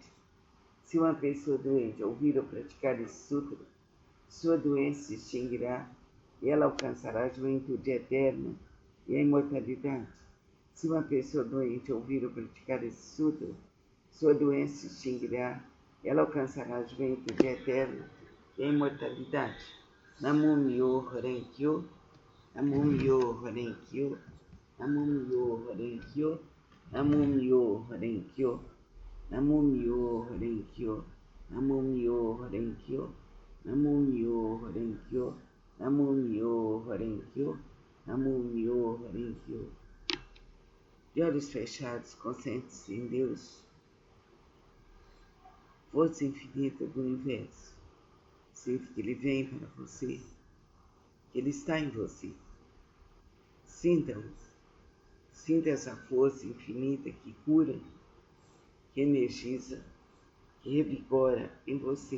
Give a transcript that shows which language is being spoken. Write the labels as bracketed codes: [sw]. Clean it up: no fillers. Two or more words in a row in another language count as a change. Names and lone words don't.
[pt] Se uma pessoa doente ouvir ou praticar esse sutra, sua doença se extinguirá e ela alcançará a juventude eterna e a imortalidade. Se uma pessoa doente ouvir ou praticar esse sutra, sua doença se extinguirá, ela alcançará a juventude eterna e a imortalidade. [ja] 南無妙法蓮華経、南無妙法蓮華経、南無妙法蓮華経、南無妙法蓮華経、南無妙法蓮華経、南無妙法蓮華経、南無妙法蓮華経、南無妙法蓮華経、南無妙法蓮華経. [pt] De olhos fechados, concentre-se em Deus, força infinita do universo. Sinta que Ele vem para você, que Ele está em você. Sinta-os. Sinta essa força infinita que cura, que energiza, que revigora em você.